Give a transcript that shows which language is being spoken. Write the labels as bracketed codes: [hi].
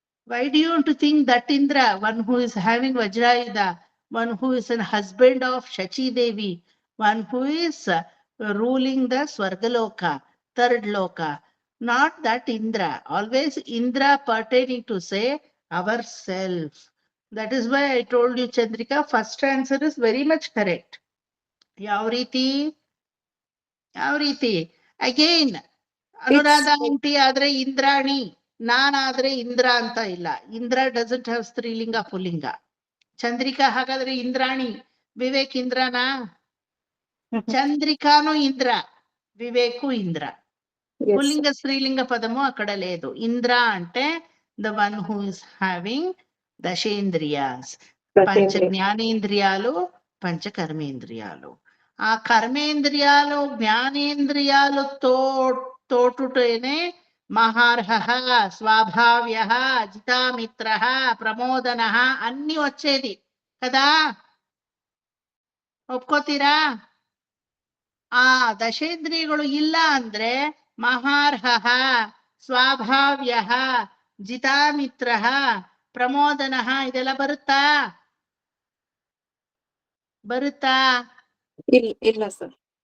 [en] Why do you want to think that Indra, one who is having Vajrayuda, one who is a husband of Shachi Devi, one who is ruling the Swargaloka, third loka, not that Indra. Always Indra pertaining to say ourself. That is why I told you, Chandrika, first answer is very much correct. [kn] ಯಾವ ರೀತಿ? Again Anuradha aunty ಆದ್ರೆ ಇಂದ್ರಾಣಿ, ನಾನಾದ್ರೆ ಇಂದ್ರ ಅಂತ ಇಲ್ಲ. Indra [en] doesn't have [kn] ಸ್ತ್ರೀಲಿಂಗ ಪುಲ್ಲಿಂಗ. ಚಂದ್ರಿಕಾ ಹಾಗಾದ್ರೆ ಇಂದ್ರಾಣಿ, ವಿವೇಕ್ ಇಂದ್ರನಾ? [te] చంద్రికాను ఇంద్ర, వివేకు ఇంద్ర. పుల్లింగ స్త్రీలింగ పదము అక్కడ లేదు. ఇంద్ర అంటే [en] the one who is having [te] దశేంద్రియాస్, పంచ జ్ఞానేంద్రియాలు, పంచ కర్మేంద్రియాలు. ఆ కర్మేంద్రియాలు జ్ఞానేంద్రియాలు తోటుటేనే మహార్హ, స్వాభావ్య, జితామిత్ర, ప్రమోదన అన్ని వచ్చేది కదా, [kn] ಒಪ್ಕೋತೀರಾ? ಆ ದಶೇಂದ್ರಿಯಗಳು ಇಲ್ಲ ಅಂದ್ರೆ ಮಹಾರ್ಹ, ಸ್ವಾಭಾವ್ಯ, ಜಿತಾಮಿತ್ರ, ಪ್ರಮೋದನ ಇದೆಲ್ಲ ಬರುತ್ತಾ? ಇಲ್ಲ ಸರ್.